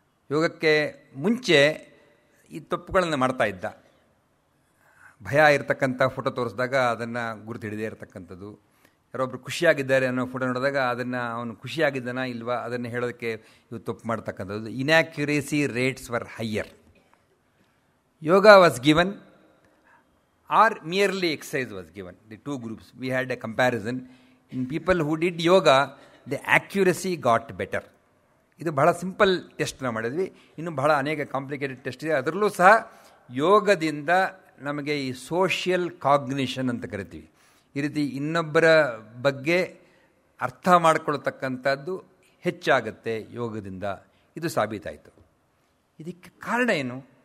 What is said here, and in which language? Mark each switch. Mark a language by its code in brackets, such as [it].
[kn] ಯೋಗಕ್ಕೆ ಮುಂಚೆ ಈ ತಪ್ಪುಗಳನ್ನು ಮಾಡ್ತಾ ಇದ್ದ. ಭಯ ಇರತಕ್ಕಂಥ ಫೋಟೋ ತೋರಿಸಿದಾಗ ಅದನ್ನು ಗುರುತು ಹಿಡಿದೇ ಇರತಕ್ಕಂಥದ್ದು, ಯಾರೊಬ್ಬರು ಖುಷಿಯಾಗಿದ್ದಾರೆ ಅನ್ನೋ ಫೋಟೋ ನೋಡಿದಾಗ ಅದನ್ನು ಅವನು ಖುಷಿಯಾಗಿದ್ದಾನ ಇಲ್ವಾ ಅದನ್ನು ಹೇಳೋದಕ್ಕೆ ಇವು ತಪ್ಪು ಮಾಡ್ತಕ್ಕಂಥದ್ದು. [en] Inaccuracy rates were higher. Yoga was given or merely exercise was given. The two groups, we had a comparison. In people who did yoga, the accuracy got better. [kn] ಇದು ಬಹಳ ಸಿಂಪಲ್ ಟೆಸ್ಟ್ ನಾವು ಮಾಡಿದ್ವಿ. ಇನ್ನು ಬಹಳ ಅನೇಕ ಕಾಂಪ್ಲಿಕೇಟೆಡ್ ಟೆಸ್ಟ್ ಇದೆ. ಅದರಲ್ಲೂ ಸಹ ಯೋಗದಿಂದ ನಮಗೆ ಈ ಸೋಷಿಯಲ್ ಕಾಗ್ನಿಷನ್ ಅಂತ ಕರಿತೀವಿ, ಈ ರೀತಿ ಇನ್ನೊಬ್ಬರ ಬಗ್ಗೆ ಅರ್ಥ ಮಾಡಿಕೊಳ್ತಕ್ಕಂಥದ್ದು ಹೆಚ್ಚಾಗುತ್ತೆ ಯೋಗದಿಂದ. ಇದು ಸಾಬೀತಾಯಿತು. ಇದಕ್ಕೆ ಕಾರಣ ಏನು?